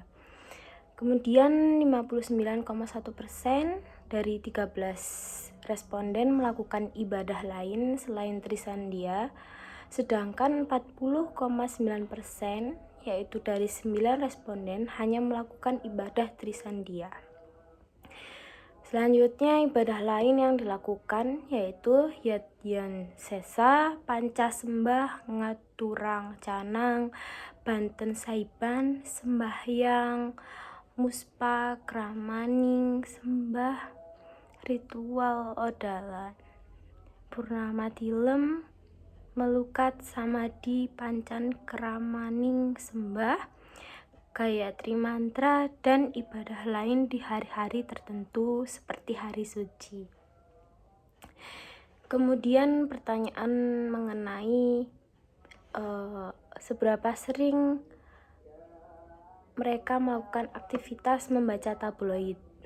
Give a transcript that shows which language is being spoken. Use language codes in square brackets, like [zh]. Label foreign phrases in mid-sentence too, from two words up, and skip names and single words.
[id] Kemudian 59,1% dari 13 responden melakukan ibadah lain selain Trisandhya, sedangkan 40,9% yaitu dari 9 responden hanya melakukan ibadah Trisandhya. Selanjutnya ibadah lain yang dilakukan yaitu Yadyan Sesa, Pancasembah, Ngaturang Canang, Banten Saiban, Sembahyang, Muspa, Kramaning, Sembah, Ritual Odalan, Purnama Tilem, Melukat Samadhi, Pancan Kramaning, Sembah, Gayatri Mantra, dan ibadah lain di hari-hari tertentu seperti hari suci. Kemudian pertanyaan mengenai seberapa sering mereka melakukan aktivitas membaca tabloid.